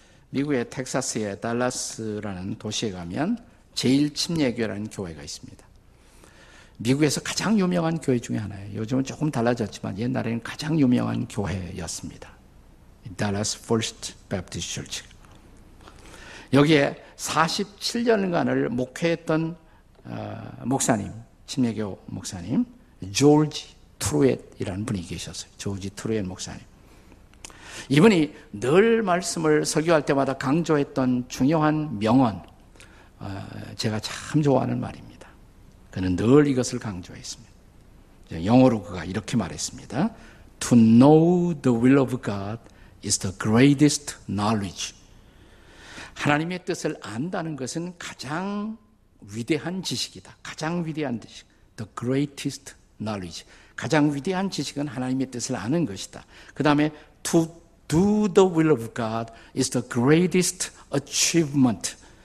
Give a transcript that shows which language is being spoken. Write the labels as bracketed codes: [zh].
[ko] 미국의 텍사스의 달라스라는 도시에 가면 제1침례교회라는 교회가 있습니다. 미국에서 가장 유명한 교회 중에 하나예요. 요즘은 조금 달라졌지만 옛날에는 가장 유명한 교회였습니다. [en] Dallas First Baptist Church. [ko] 여기에 47년간을 목회했던 목사님, 침례교 목사님, 조지 트루엣이라는 분이 계셨어요. 조지 트루엣 목사님. 이분이 늘 말씀을 설교할 때마다 강조했던 중요한 명언, 제가 참 좋아하는 말입니다. 그는 늘 이것을 강조했습니다. 영어로 그가 이렇게 말했습니다. [en] To know the will of God is the greatest knowledge. [ko] 하나님의 뜻을 안다는 것은 가장 위대한 지식이다. 가장 위대한 지식. [en] The greatest knowledge. [ko] 가장 위대한 지식은 하나님의 뜻을 아는 것이다. 그 다음에 [en] to do the will of God is the greatest achievement.